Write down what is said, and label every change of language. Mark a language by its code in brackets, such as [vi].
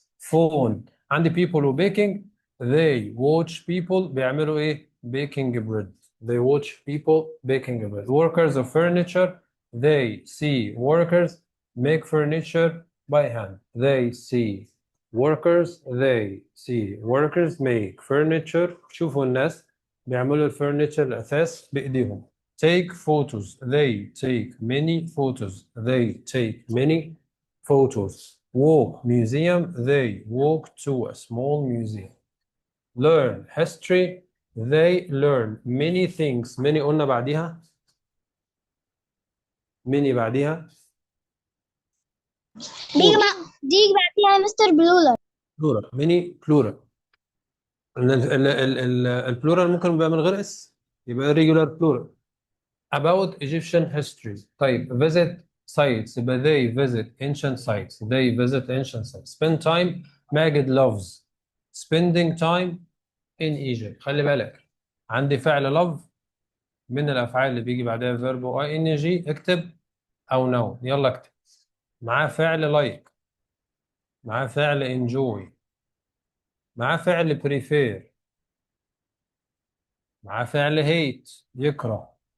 [en] phone، عندي people و baking. They watch people [ar] بيعملوا إيه؟ [en] baking bread. They watch people baking bread. Workers of furniture. They see workers make furniture by hand. They see workers. They see workers make furniture. [ar] شوفوا الناس بيعملوا الفurniture الأثاث بإيديهم. [en] Take photos. They take many photos. They take many photos. Walk museum. They walk to a small museum. Learn history. They learn many things. [ar] many قلنا بعديها. many بعديها. بيجي بعديها مستر بلولر. [en] plural. many plural. [ar] البلورال ممكن يبقى من غير اس، يبقى [en] regular plural. About Egyptian history. طيب visit sites، يبقى they visit ancient sites. They visit ancient sites. Spend time. Majid loves spending time in Egypt. [ar] خلي بالك عندي فعل love من الأفعال اللي بيجي بعدها verb و ing. اكتب أو noun. يلا اكتب. معاه فعل like، معاه فعل enjoy، معاه فعل prefer، معاه فعل hate يكره.